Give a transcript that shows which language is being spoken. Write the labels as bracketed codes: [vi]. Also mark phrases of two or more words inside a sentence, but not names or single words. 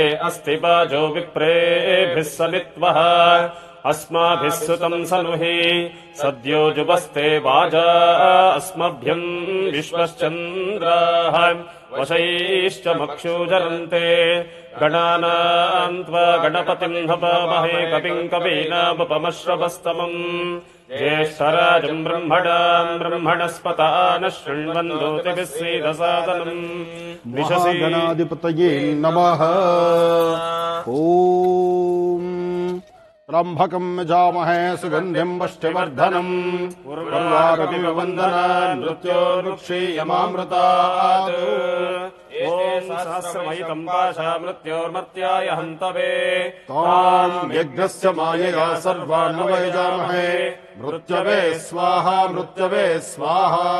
[sa] ಅಸ್ತಿ ಬಾಜೋ ವಿಪ್ರೇಭಿಃ ಸಮಿತ್ವಃ ಅಸ್ಮಾಭಿಃ ಸುತಂ ಸನುಹಿ ಸದ್ಯೋ ಜುಬಸ್ತೆ ವಾಜಾ ಅಸ್ಮಭ್ಯಂ ವಿಶ್ವಶ್ಚಂದ್ರಾಃ ವಶೈಶ್ಚ ಮಕ್ಷೂಜರಂತೆ ಗಣಾನಾಂ ತ್ವಾ ಗಣಪತಿಂ ಹವಾಮಹೇ ಕವಿಂ ಕವೀನಾಮುಪಮಶ್ರವಸ್ತಮಂ ಜ್ಯೇಷ್ಠರಾಜಂ ಬ್ರಹ್ಮಣಸ್ಪತಾನ ಶೃಣ್ವನ್ನೋತಿಭಿಃ ಸೇದಸಾದನಂ ಮಹಾಗಣಾಧಿಪತಯೇ ನಮಃ. ಓಂ ತ್ರಂಬಕಂ ಯಜಾಮಹೇ ಸುಗಂಧಿಂ ಪುಷ್ಟಿವರ್ಧನಂ ಉರ್ವಾರುಕಂ ವಂದನ ಮೃತ್ಯೋರ್ಮುಕ್ಷೀಯಮಾಮೃತಾತ್ ಓಂ ಸಹಸ್ರಮಯಿತಂ ಪಾಶಾ ಮೃತ್ಯೋರ್ಮರ್ತ್ಯಾಯ ಹಂತವೇ ತಾಂ ಯಜ್ಞಸ್ಯ ಮಾಯೆಯ ಸರ್ವಾನ್ ವಯಜಾಮಹೇ ಮೃತ್ಯವೇ ಸ್ವಾಹಾ ಮೃತ್ಯವೇ ಸ್ವಾಹಾ.